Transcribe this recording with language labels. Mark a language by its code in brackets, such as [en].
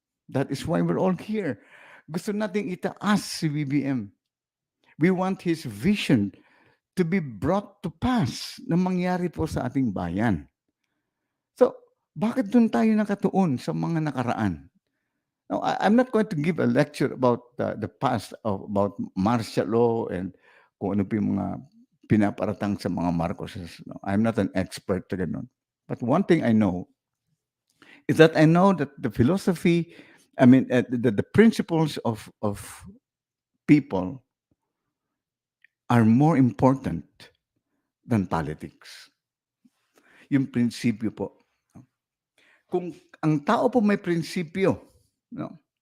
[en] That is why we're all here. [tl] Gusto nating itaas si BBM. [en] We want his vision to be brought to pass [tl] na mangyari po sa ating bayan. So, bakit dun tayo nakatuon sa mga nakaraan? [en] Now, I'm not going to give a lecture about the past about martial law and [tl] kung ano po yung mga pinaparatang sa mga Marcoses. [en] No? I'm not an expert to ganun. But one thing I know is that I know that the philosophy, the principles of people are more important than politics. [tl] Yung prinsipyo po. Kung ang tao po may prinsipyo, no?